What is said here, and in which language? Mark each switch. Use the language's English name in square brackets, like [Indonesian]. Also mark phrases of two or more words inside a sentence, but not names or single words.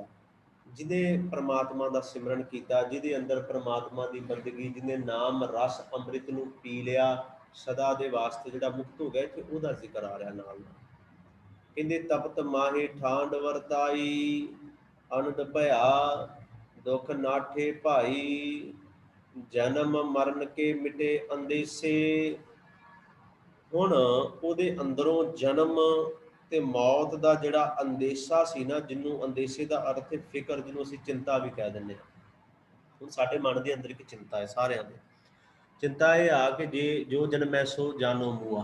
[Punjabi] ਜਿਹਨੇ ਪ੍ਰਮਾਤਮਾ ਦਾ ਸਿਮਰਨ ਕੀਤਾ, ਜਿਹਦੇ ਅੰਦਰ ਪ੍ਰਮਾਤਮਾ ਦੀ ਬੰਦਗੀ, ਜਿਹਨੇ ਨਾਮ ਰਸ ਅੰਮ੍ਰਿਤ ਨੂੰ ਪੀ ਲਿਆ, ਸਦਾ ਦੇ ਵਾਸਤੇ ਜਿਹੜਾ ਮੁਕਤ ਹੋ ਗਿਆ, ਇੱਥੇ ਉਹਦਾ ਜ਼ਿਕਰ ਆ ਰਿਹਾ ਨਾਲ ਨਾਲ। ਕਹਿੰਦੇ ਤਪਤ ਮਾਹੇ ਠਾਂਡ ਵਰਤਾਈ, ਆਨੰਦ ਭਇਆ ਦੁਖ ਨਾਠੇ ਭਾਈ, ਜਨਮ ਮਰਣ ਕੇ ਮਿਟੇ ਅੰਦੇਸੇ। ਹੁਣ ਉਹਦੇ ਅੰਦਰੋਂ ਜਨਮ ਤੇ ਮੌਤ ਦਾ ਜਿਹੜਾ ਅੰਦੇਸ਼ਾ ਸੀ ਨਾ, ਜਿਹਨੂੰ ਅੰਦੇਸ਼ੇ ਦਾ ਅਰਥ ਹੈ ਫਿਕਰ, ਜਿਹਨੂੰ ਅਸੀਂ ਚਿੰਤਾ ਵੀ ਕਹਿ ਦਿੰਦੇ ਹਾਂ। ਹੁਣ ਸਾਡੇ ਮਨ ਦੇ ਅੰਦਰ ਇੱਕ ਚਿੰਤਾ ਹੈ, ਸਾਰਿਆਂ ਦੇ ਚਿੰਤਾ ਇਹ ਆ ਕਿ ਜੇ ਜੋ ਜਨਮੈ ਸੋ ਜਾਨੋ ਮੂਆ।